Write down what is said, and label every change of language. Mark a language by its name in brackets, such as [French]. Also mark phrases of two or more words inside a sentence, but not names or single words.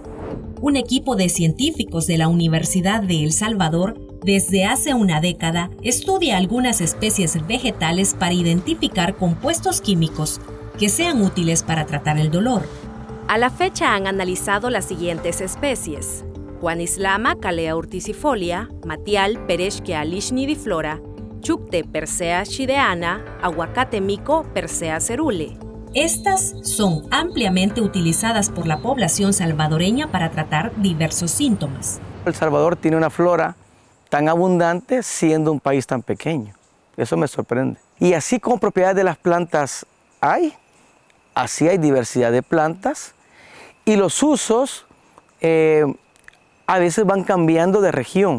[Spanish] Un equipo de científicos de la Universidad de El Salvador desde hace una década estudia algunas especies vegetales para identificar compuestos químicos que sean útiles para tratar el dolor. A la fecha han analizado las siguientes especies: Juanislama calea urticifolia, Matial Pereschia lishnidiflora, Chucte Persea shideana, Aguacate mico Persea cerule. Estas son ampliamente utilizadas por la población salvadoreña para tratar diversos síntomas. El Salvador tiene una flora tan abundante siendo un país tan pequeño. Eso me sorprende. Y así como propiedades de las plantas hay, así hay diversidad de plantas y los usos a veces van cambiando de región.